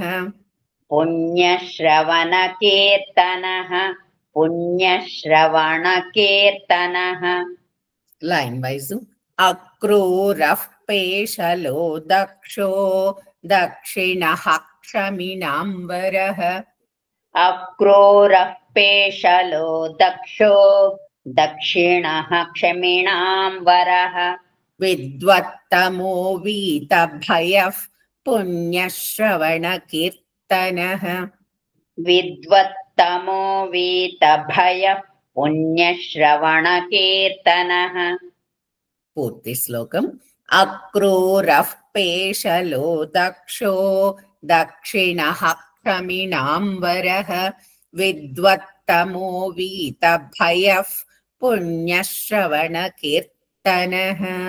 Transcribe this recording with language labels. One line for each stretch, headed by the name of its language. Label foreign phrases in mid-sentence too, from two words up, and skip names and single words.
Sanskrit: పుణ్యశ్రవణ కీర్తనః. పుణ్యశ్రవణ కీర్తనః.
English: line wise.
Sanskrit: అక్రూరః పేషలో దక్షో దక్షిణః క్షమిణాంబరః. अक्रूरः पेशलो दक्षो दक्षिणः क्षमिणां वरः विद्वत्तमो वीतभयः पुण्यश्रवणकीर्तनः विद्वत्तमो वीतभयः पुण्यश्रवणकीर्तनः
Telugu: పూర్తి శ్లోకం.
Sanskrit: అక్రూరః పేషలో దక్షో దక్షిణః క్షమిణాంబరః విద్వత్తమో వీతభయః పుణ్యశ్రవణకీర్తనః.